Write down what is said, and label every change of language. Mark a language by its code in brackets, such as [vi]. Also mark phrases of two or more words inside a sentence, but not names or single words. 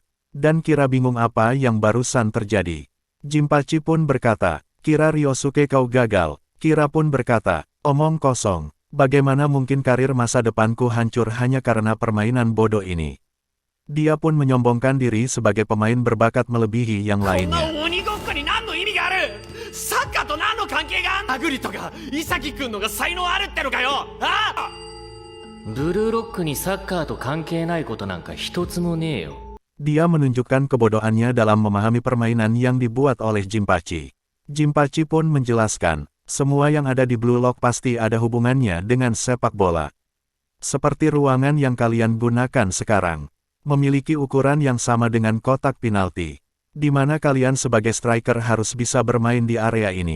[id] Dan Kira bingung apa yang barusan terjadi. Jinpachi pun berkata, "Kira Ryosuke kau gagal." Kira pun berkata, "Omong kosong. Bagaimana mungkin karir masa depanku hancur hanya karena permainan bodoh ini?" Dia pun menyombongkan diri sebagai pemain berbakat melebihi yang lainnya. [ja] サッカーと何の関係があんアグリとかイサキ君のが才能あるってのかよ。ああ、ブルーロックにサッカーと関係ないことなんか一つもねえよ。 [id] Dia menunjukkan kebodohannya dalam memahami permainan yang dibuat oleh Jinpachi. Jinpachi pun menjelaskan, semua yang ada di Blue Lock pasti ada hubungannya dengan sepak bola. Seperti ruangan yang kalian gunakan sekarang, memiliki ukuran yang sama dengan kotak penalti, di mana kalian sebagai striker harus bisa bermain di area ini.